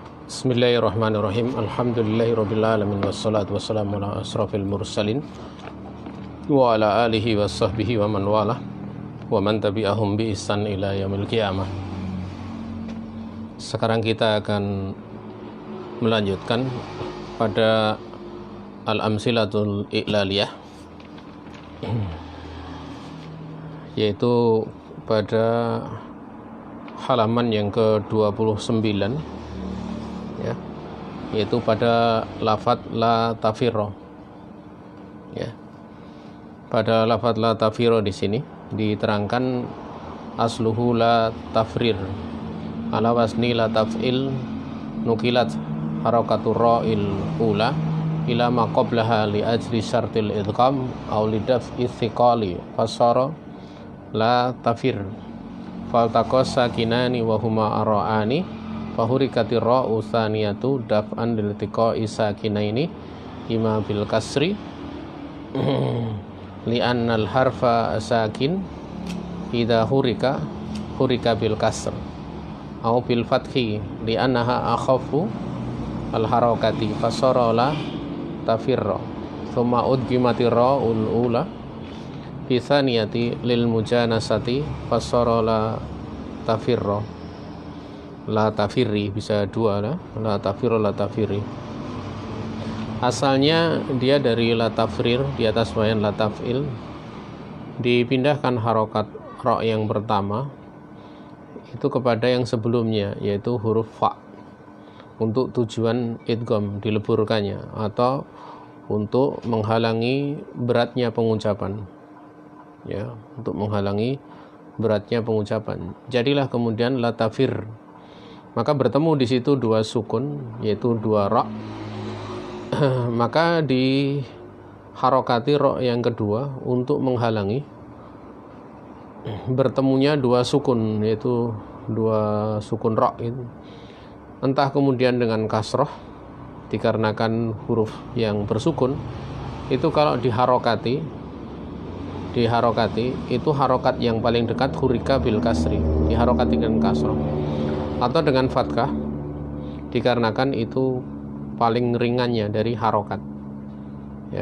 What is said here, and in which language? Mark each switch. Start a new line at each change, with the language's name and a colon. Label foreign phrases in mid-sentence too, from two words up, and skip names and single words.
Arabic: بسم الله الرحمن الرحيم. الحمد لله رب العالمين والصلاة والسلام على أشرف المرسلين وعلى آله وصحبه ومن والاه ومن تبعهم بإحسان إلى يوم القيامة.
Indonesian: Sekarang kita akan melanjutkan pada
Arabic: الأمثلة الإعلالية,
Indonesian: yaitu pada halaman yang ke-29, ya, yaitu pada lafadz
Arabic: لا تفرّ,
Indonesian: ya. Pada lafadz
Arabic: لا تفرّ
Indonesian: di sini diterangkan
Arabic: أصله لا تفرر على وزن لا تفعل نقلت حركة الراء الأولى إلى ما قبلها لأجل شرط الإدغام أو لدفع الثقل فصار لا تفر فالتقى الساكنان وهما الراءان فحركت الراء الثانية دفعا لالتقاء الساكنين إما بالكسر لأن الحرف الساكن إذا حرك بالكسر أو بالفتح لأنها أخف الحركات فصار لا تفرّ ثم أدغمت الراء الأولى في الثانية للمجانسة فصار لا تفرّ thumma udgimatir ra'ul ula fi tsaniyati lil mujanasati fasara la tafirra. لا تفرّي
Indonesian: bisa dua lah,
Arabic: لا تفرّ لا تفرّي.
Indonesian: Asalnya dia dari
Arabic: لا تفرر
Indonesian: di atas bayan
Arabic: لا تفعل,
Indonesian: dipindahkan harokat ro yang pertama itu kepada yang sebelumnya, yaitu huruf fa, untuk tujuan idgham, dileburkannya, atau untuk menghalangi beratnya pengucapan, ya, untuk menghalangi beratnya pengucapan. Jadilah kemudian
Arabic: لا تفر.
Indonesian: Maka bertemu di situ dua sukun, yaitu dua ra. Maka di harokati ra yang kedua untuk menghalangi bertemunya dua sukun, yaitu dua sukun ra itu. Entah kemudian dengan kasroh dikarenakan huruf yang bersukun itu, kalau diharokati itu harokat yang paling dekat
Arabic: حرك بالكسر,
Indonesian: diharokati dengan kasroh, atau dengan fathah dikarenakan itu paling ringannya dari harokat, ya.